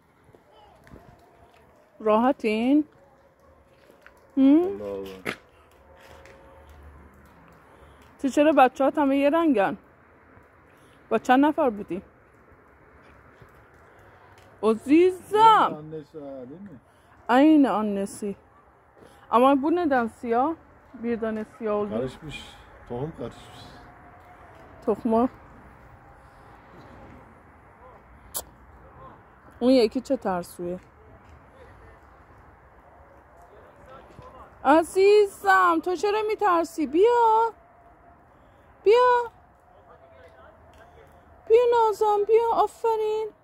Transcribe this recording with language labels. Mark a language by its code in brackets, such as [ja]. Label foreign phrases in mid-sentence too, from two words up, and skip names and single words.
[fa] راحتین؟ تو چرا بچه ها همه یه رنگن؟ با چند نفر بودی؟ عزیزم این annesi. [tr] Ama bu neden siyah? Bir tane siyah oldu. Karışmış. Tohum karışmış. Tohma. [fa] اون یکی چه ترسویه؟ عزیزم تو چرا میترسی؟ بیا بیا بیا نازم بیا. آفرین.